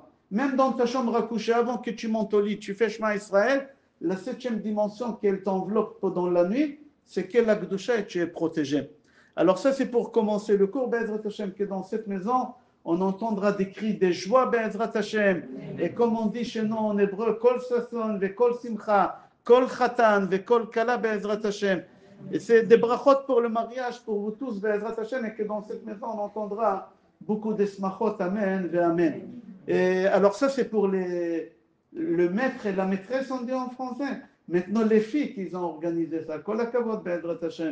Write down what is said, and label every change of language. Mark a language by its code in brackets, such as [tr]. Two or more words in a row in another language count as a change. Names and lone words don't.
[fr] Même dans ta chambre à coucher, avant que tu montes au lit, tu fais Shema Israël, la 7e dimension qu'elle t'enveloppe pendant la nuit, c'est qu'elle la Gdusha et tu es protégé. Alors ça, c'est pour commencer le cours, [he] בעזרת השם, [fr] que dans cette maison, on entendra des cris de joie, [he] בעזרת השם. [fr] Et comme on dit chez nous en hébreu, [he] קול ששון, וקול שמחה, קול חתן, וקול כלה, בעזרת השם. [fr] Et c'est des brachot pour le mariage, pour vous tous, [he] בעזרת השם, [fr] et que dans cette maison, on entendra beaucoup de smachot, [he] אמן, ואמן. [fr] Et alors ça, c'est pour le maître et la maîtresse, on dit en français. Maintenant, les filles qui ont organisé ça. [he] כל הכבוד, בעזרת השם.